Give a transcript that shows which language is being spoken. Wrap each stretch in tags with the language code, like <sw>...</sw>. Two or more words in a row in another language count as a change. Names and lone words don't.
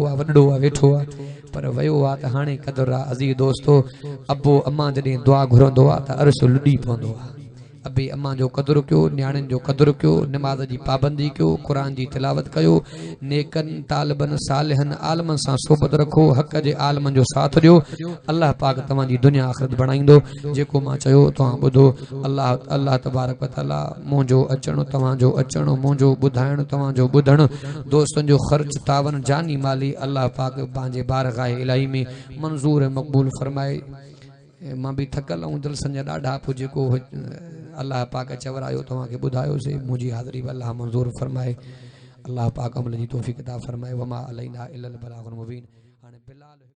<sd>आहे वॾो आहे वेठो आहे पर वियो आहे त हाणे क़दुरु आहे अज़ीज़ दोस्तो अबो अम्मा जॾहिं दुआ घुरंदो आहे त अर्श लुॾी पवंदो आहे अबे अम्मा जो क़दुरु कयो न्याणियुनि जो क़दुरु कयो नमाज़ जी पाबंदी कयो क़ुरान जी तिलावत कयो नेकनि तालिबनि सालिहनि आलमनि सां सोबत रखो हक़ जे आलमनि जो साथ ॾियो अल्लाह पाक तव्हांजी दुनिया आख़िरत बणाईंदो जेको मां चयो तव्हां ॿुधो अल्लाह</sd> <ar>الله تبارك وتعالى</ar> <sd>मुंहिंजो अचणु तव्हांजो अचणु मुंहिंजो ॿुधाइणु तव्हांजो ॿुधणु दोस्तनि जो ख़र्च तावन जानी माली अल्लाह पाक पंहिंजे बारगाह इलाही में मंज़ूर ऐं मक़बूल फरमाए मां भी थकल ऐं जलसनि जा ॾाढा पोइ जेको अल्लाह पाक चवरायो तव्हांखे ॿुधायोसीं मुंहिंजी हाज़िरी बि अल्लाह मंज़ूर फरमाए अल्लाह पाक अमल जी तौफ़ीक़ अता फरमाए</sd> <ar>وما علينا إلا البلاغ المبين</ar> <sd>हाणे बिलाल</sd>